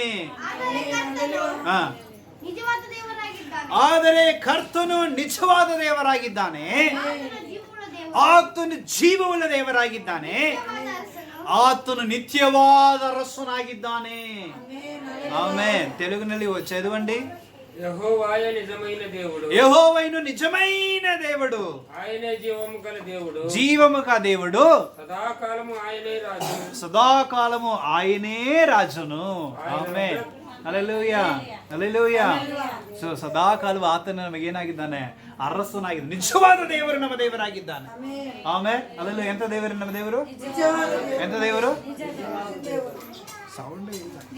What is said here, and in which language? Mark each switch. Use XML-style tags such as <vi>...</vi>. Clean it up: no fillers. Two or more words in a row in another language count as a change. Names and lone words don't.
<kn>ನಿಜವಾದ ದೇವರಾಗಿದ್ದಾನೆ. ಆದರೆ ಕರ್ತನು ನಿಜವಾದ ದೇವರಾಗಿದ್ದಾನೆ. ಆತನು ಜೀವವುಳ್ಳ ದೇವರಾಗಿದ್ದಾನೆ. ಆತನು ನಿತ್ಯವಾದ ಅರಸನಾಗಿದ್ದಾನೆ. ಆಮೆನ್.</kn> <te>తెలుగుನಲ್ಲಿ చదవండి. యెహోవాయే నిజమైన దేవుడు, యెహోవైను నిజమైన దేవుడు, ఆయనే జీవము గల దేవుడు, జీవము గల దేవుడు, సదాకాలము ఆయనే రాజు, సదాకాలము ఆయనే రాజును.</te> <kn>ಆಮೆನ್. ಹಲ್ಲೆಲೂಯಾ, ಹಲ್ಲೆಲೂಯಾ. ಸೊ ಸದಾಕಾಲವು ಆತನು ನಮಗೇನಾಗಿದ್ದಾನೆ? ಅರಸನಾಗಿದ್ದಾನೆ. ನಿಜವಾದ ದೇವರು ನಮ್ಮ ದೇವರಾಗಿದ್ದಾನೆ. ಆಮೆನ್. ಹಲ್ಲೆಲೂಯಾ. ಎಂತ ದೇವರು ನಮ್ಮ ದೇವರು? ಎಂತ ದೇವರು? ಸೌಂಡ್ ಇಲ್ಲ.</kn>